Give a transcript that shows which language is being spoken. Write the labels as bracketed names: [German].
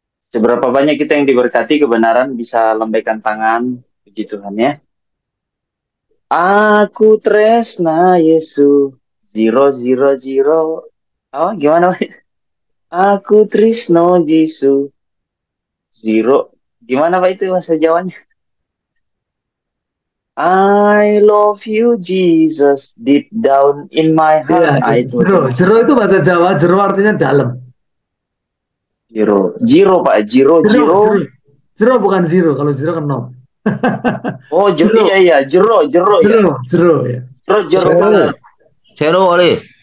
[Indonesian] Seberapa banyak kita yang diberkati kebenaran bisa lambaikan tangan, puji Tuhan ya. [Javanese] Aku tresna Yesu, zero zero zero. [Indonesian] Oh, gimana? [Javanese] Aku trisno Yesu, zero. [Indonesian] Gimana Pak itu bahasa Jawanya? [English] I love you Jesus, deep down in my heart. [Indonesian] Iya, Itu jero. Jero itu bahasa Jawa, jero artinya dalam. Zero, zero Pak, zero, zero. Zero bukan zero, kalau zero kan nol. Oh, jero, iya, jero ya. Jero ya. Jero banget. Zero kali.